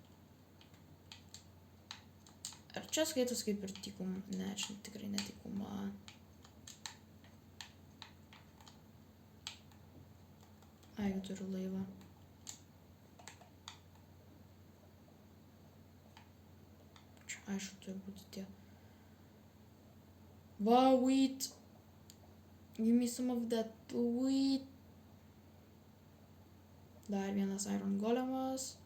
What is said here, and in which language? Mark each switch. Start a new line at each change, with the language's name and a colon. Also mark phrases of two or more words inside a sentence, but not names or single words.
Lithuanian: Ar čia skaitos kaip ir dykuma? Ne, čia tikrai ne dykuma. Ai, jau turiu laivą. Čia aišku turi būti tie.
English: Wow, wheat. Give me some of that wheat.
Lithuanian: Dar vienas iron golemas.